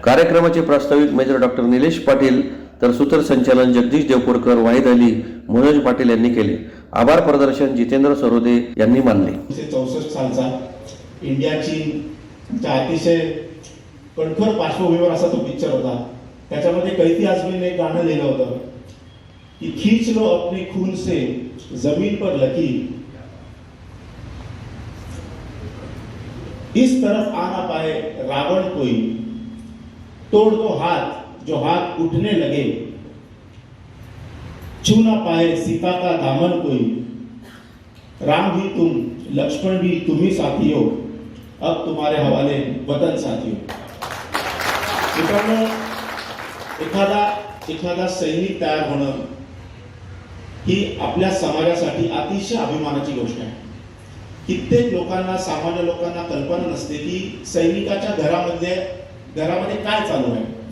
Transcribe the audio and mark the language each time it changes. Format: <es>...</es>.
<mr>कार्यक्रमाचे प्रास्ताविक major doctor Nilesh Patil तर सूत्रसंचालन जगदीश देवपूरकर, वाहिद अली, मनोज पाटील यांनी केले. आभार प्रदर्शन जितेंद्र सरोदे यांनी मानले. 1964 सालचा इंडिया चीनच्या अतिशय कठोर पार्श्वभूमीवर असा तो पिक्चर होता. त्याच्यामध्ये कैफी आजमीने एक गाणं लिहिलं होतं की</mr> <hi>खींच लो अपने खून से जमीन पर लकीर, इस तरफ आ ना पाए रावण कोई, तोड़ दो हाथ जो हाथ उठने लगे, छू ना पाए सीता का दामन कोई, राम भी तुम लक्ष्मण भी तुम ही साथियों, अब तुम्हारे हवाले वतन साथियों.</hi> <mr>मित्रांनो, एखादा सैनिक तयार होणं ही आपल्या समाजासाठी अतिशय अभिमानाची गोष्ट आहे. कित्येक लोकांना, सामान्य लोकांना कल्पना नसते की सैनिकाच्या घरामध्ये काय चालू आहे.</mr>